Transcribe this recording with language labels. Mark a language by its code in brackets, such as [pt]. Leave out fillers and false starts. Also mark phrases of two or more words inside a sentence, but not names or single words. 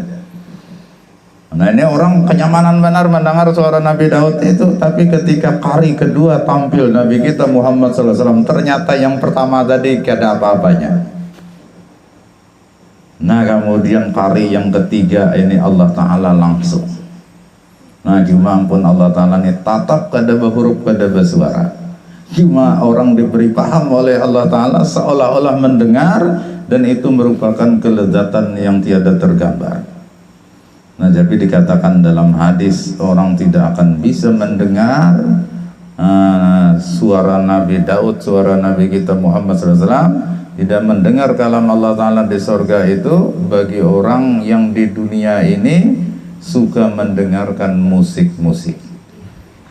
[id] Nah, ini orang kenyamanan benar mendengar suara Nabi Daud itu, tapi ketika qari kedua tampil Nabi kita Muhammad [ar] صلى الله عليه وسلم, [id] ternyata yang pertama tadi tidak apa-apanya. Nah, kemudian qari yang ketiga ini Allah Ta'ala langsung. [bjn] Nah, cuma ampun Allah Ta'ala ini tatap kada berhuruf kada bersuara. [id] Cuma orang diberi paham oleh Allah Ta'ala seolah-olah mendengar, dan itu merupakan kelezatan yang tiada tergambar. Nah, jadi dikatakan dalam hadis orang tidak akan bisa mendengar suara Nabi Daud, suara Nabi kita Muhammad SAW, tidak mendengar kalam Allah Ta'ala di surga itu bagi orang yang di dunia ini suka mendengarkan musik-musik.